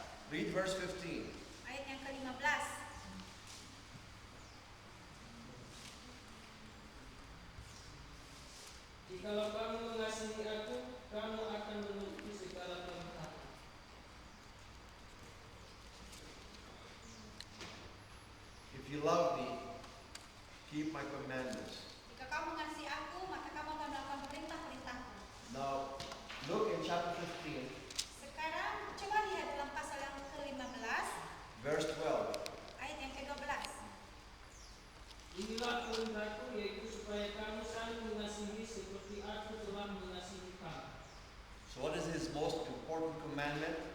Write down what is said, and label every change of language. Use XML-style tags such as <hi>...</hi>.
<en>Read verse 15.</en> <id>Ayat yang ke-15. Jikalau kamu mengasihi aku, kamu akan menuruti segala perintahku.</id> <en>If you love me, keep my commandments.</en> <id>Jika kamu mengasihi aku, maka kamu akan melakukan perintah-perintahku.</id> <en>Now, look in chapter 15,</en> <id>Sekarang coba lihat dalam pasal yang ke-15,</id> <en>verse 12.</en> <id>ayat yang ke-12. Inilah perintahku, yaitu supaya kamu saling mengasihi seperti aku telah mengasihi kamu.</id> <en>So what is his most important commandment?</en>